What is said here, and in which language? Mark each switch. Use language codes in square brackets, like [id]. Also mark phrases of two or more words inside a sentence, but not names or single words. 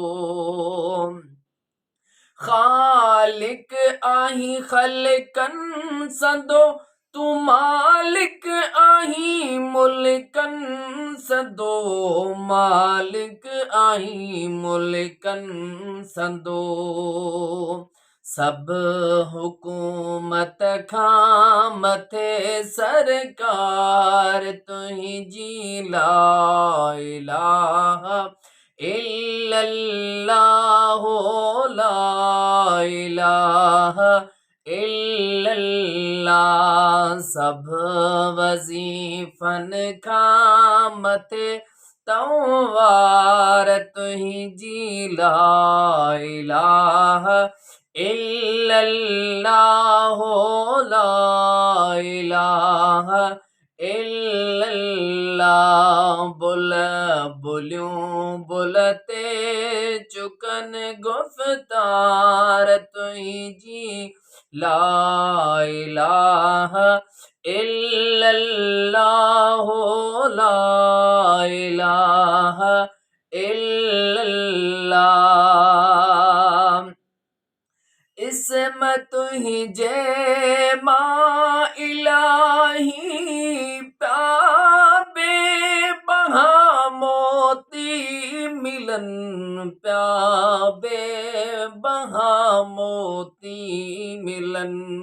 [sd] खालिक आहीं ख़लक़न सदो तू मालिक आहीं मुल्कन सदो मालिक आहीं मुल्कन सदो। सब हुकूमत खां मथे सरकार तुंहिंजी [ar] لا إله إلا الله لا إله إلا الله. [sd] सब वज़ीफ़न खां मथे तंवार तुंहिंजी [ar] لا إله إلا الله لا إله إلا الله. [sd] बुलियूं बुलते चुकन गुफ़्तार तुंहिंजी [ar] لا إله إلا الله لا إله إلا الله. [sd] इसम तुंहिंजे मां इलाही प्या बेबहा मोती मिलन प्या बेबहा मोती मिलन।